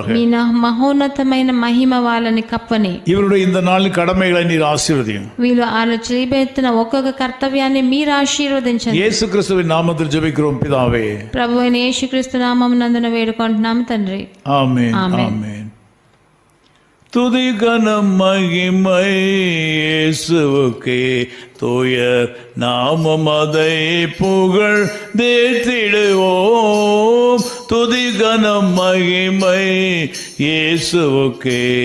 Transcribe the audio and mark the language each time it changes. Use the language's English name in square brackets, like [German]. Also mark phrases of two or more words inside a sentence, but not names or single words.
[Telugu] మీ మహోన్నతమైన మహిమ వాళ్ళని కప్పని. [Tamil] இவருடைய இந்த நாளின் கடமைகளை நீர் ஆசீர்வதியும். [Telugu] వీళ్ళు చేయబెత్తిన ఒక్కొక్క కర్తవ్యాన్ని మీరు ఆశీర్వదించండి. [Tamil] இயேசு கிறிஸ்துவின் நாமத்தில் ஜெபிக்கிறோம் பிதாவே. [Telugu] ప్రభువైన యేసుక్రీస్తు నామమునందున వేడుకుంటున్నాము తండ్రి. [Tamil] ஆமென். ஆமென். ஆமென். துதி கனம் மகிமை இயேசுவுக்கே, தூயர் நாமம் அதை புகழ் தேற்றிடுவோம். துதி கனம் மகிமை இயேசுவுக்கே.